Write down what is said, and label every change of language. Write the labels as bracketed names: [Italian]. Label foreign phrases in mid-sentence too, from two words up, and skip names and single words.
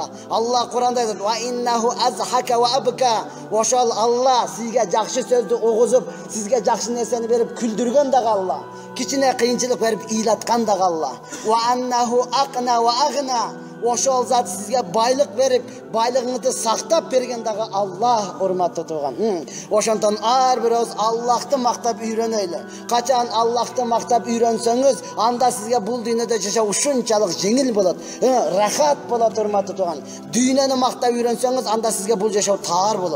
[Uzbek] Allah Qur'onda aytadi: [Arabic] "وإنه أضحك وأبكى." [Uzbek] O'sha Allah sizga yaxshi so'zni o'g'izib, sizga yaxshi narsani berib kuldirgandagi Allah. Kichina qiyinchilik berib iylatgandagi Allah. [Arabic] وأنه أقنى وأغنى. [Uzbek] O'sha zot sizga boylik berib, [Kyrgyz] байлыгыңызды сактап берген дагы Аллах, урматтуу тууган. Ошондон ар бирөөбүз Аллахты мактап үйрөнөйлү. Качан Аллахты мактап үйрөнсөңүз, анда сизге бул дүйнөдө жашоо ушунчалык жеңил болот, рахат болот, урматтуу тууган. Дүйнөнү мактап үйрөнсөңүз, анда сизге бул жашоо таар болот.